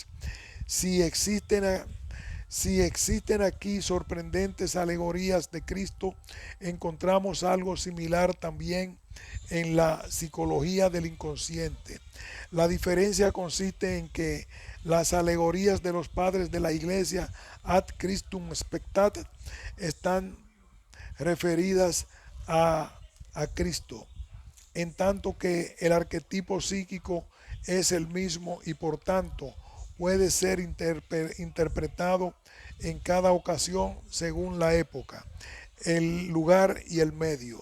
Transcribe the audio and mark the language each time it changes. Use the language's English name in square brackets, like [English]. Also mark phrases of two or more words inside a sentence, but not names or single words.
[Spanish] Si existen, si existen aquí sorprendentes alegorías de Cristo, encontramos algo similar también en la psicología del inconsciente. La diferencia consiste en que las alegorías de los padres de la iglesia [Latin] ad Christum spectat [Spanish] están referidas a Cristo, en tanto que el arquetipo psíquico es el mismo y por tanto puede ser interpretado en cada ocasión según la época, el lugar y el medio.